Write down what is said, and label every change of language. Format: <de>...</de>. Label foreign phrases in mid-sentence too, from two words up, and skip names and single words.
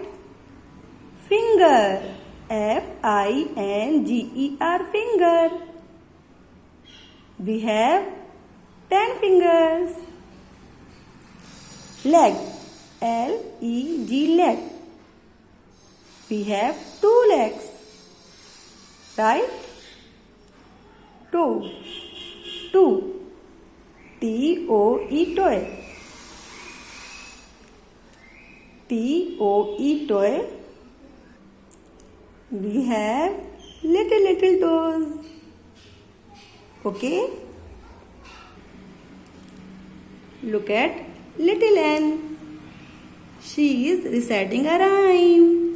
<en>Finger. F-I-N-G-E-R, finger. We have 10 fingers. Leg. L-E-G, leg. We have 2 legs, right? Toe. T-O-E, toe. T-O-E, toe. We have little toes. Okay? Look at little N. She is reciting a rhyme.</en>